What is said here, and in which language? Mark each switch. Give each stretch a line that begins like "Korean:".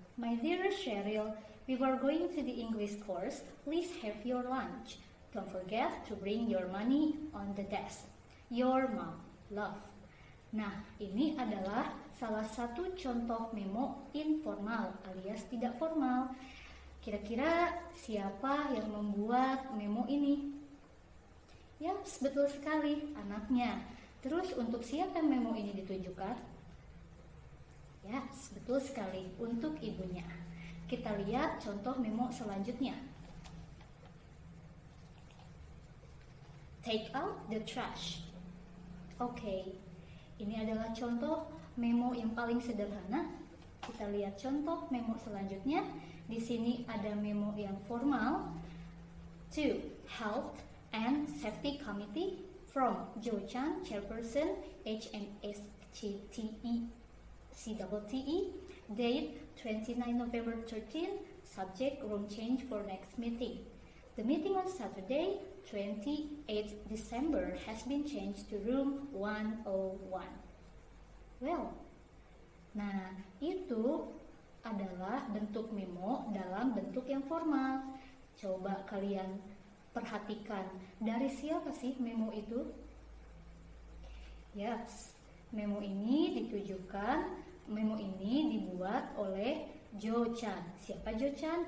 English: My dear Cheryl, we were going to the English course. Please have your lunch. Don't forget to bring your money on the desk. Your mom, love.
Indonesian: Nah, ini adalah salah satu contoh memo informal alias tidak formal. Kira-kira siapa yang membuat memo ini? Ya, betul sekali, anaknya. Terus untuk siapa memo ini ditujukan? Ya, betul sekali, untuk ibunya. Kita lihat contoh memo selanjutnya.
English: Take out the trash.
Indonesian: Oke, ini adalah contoh memo yang paling sederhana. Kita lihat contoh memo selanjutnya. Di sini ada memo yang formal.
English: To Health and Safety Committee from Joe Chan, Chairperson, HNSCTE, CTTE, date 29 November 13, subject room change for next meeting. The meeting on Saturday, 28 December has been changed to room 101. Well,
Indonesian: nah itu adalah bentuk memo dalam bentuk yang formal. Coba kalian perhatikan, dari siapa sih memo itu?
English: Yes,
Indonesian: memo ini dibuat oleh Joe Chan. Siapa Joe Chan?